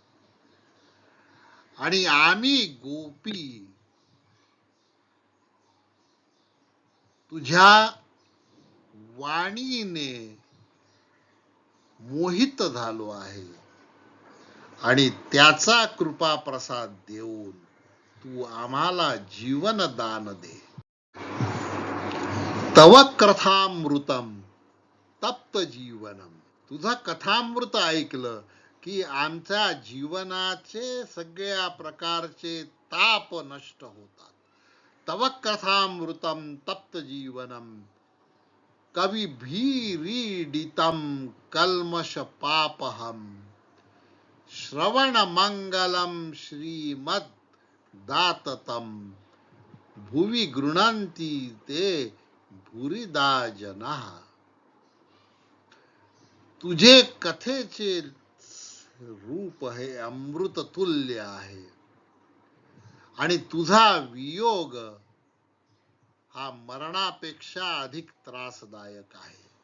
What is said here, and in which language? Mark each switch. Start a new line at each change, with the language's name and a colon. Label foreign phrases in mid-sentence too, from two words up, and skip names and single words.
Marathi: आणि आम्ही गोपी तुझ्या वाणीने मोहित झालो आहे आणि त्याचा कृपा प्रसाद देऊन तू आम्हाला जीवन दान दे.
Sanskrit: तव कथामृतम तप्त जीवनम,
Marathi: तुझं कथामृत ऐकलं की आमच्या जीवनाचे सगळ्या प्रकारचे ताप नष्ट होतात.
Sanskrit: तव कथामृतम तप्त जीवनम कविभिरीडितम कल्मष पापहम श्रवण मंगलम श्रीमद दाततम भुवि गृह्णन्ति ते भूरिदा जनाः.
Marathi: तुझे कथेचे रूप हे अमृत तुल्य आहे आणि तुझा वियोग हा मरणापेक्षा अधिक त्रासदायक आहे.